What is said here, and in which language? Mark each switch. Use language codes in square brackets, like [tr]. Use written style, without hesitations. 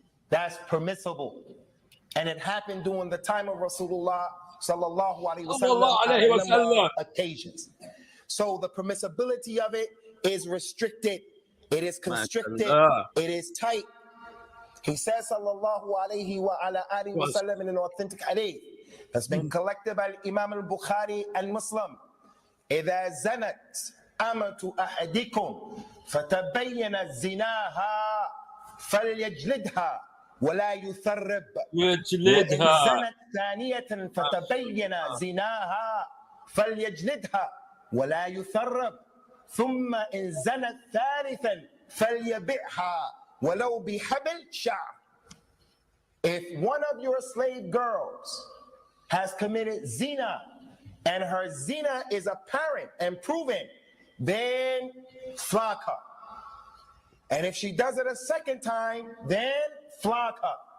[en] That's permissible. And it happened during the time of Rasulullah sallallahu alaihi wasallam on occasions. So the permissibility of it is restricted. It is constricted. It is tight. He says sallallahu alaihi wa ala alihi wa sallam in an authentic hadith that's been collected by Imam al-Bukhari and Muslim. [ar] إذا زنت أمة أحدكم فتبين زناها فليجلدها ولا يثرب وإن زنت ثانية فتبين زناها فليجلدها ولا يثرب ثم إن زنت ثالثا فليبيعها ولو بحبل شعر. [en] If one of your slave girls has committed zina and her zina is apparent and proven, then flog her. And if she does it a second time, then flog her.